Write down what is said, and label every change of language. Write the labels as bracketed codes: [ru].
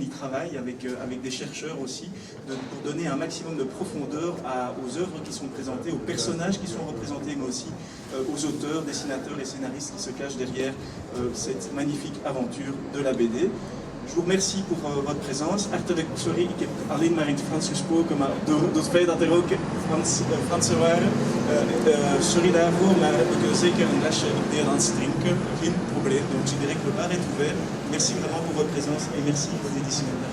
[fr] On y travaille avec des chercheurs aussi pour donner un maximum de profondeur aux œuvres qui sont présentées, aux personnages qui sont représentés, mais aussi aux auteurs, dessinateurs et scénaristes qui se cachent derrière cette magnifique aventure de la BD. Je vous remercie pour votre présence. [nl] Hartelijk sorry, ik heb alleen maar in het Frans gesproken, maar door het feit dat er ook Fransen waren, sorry daarvoor, maar we kunnen zeker een lesje Nederlands drinken, geen probleem. [fr] Donc je dirais que le bar est ouvert. Merci vraiment pour votre présence et merci aux éditions.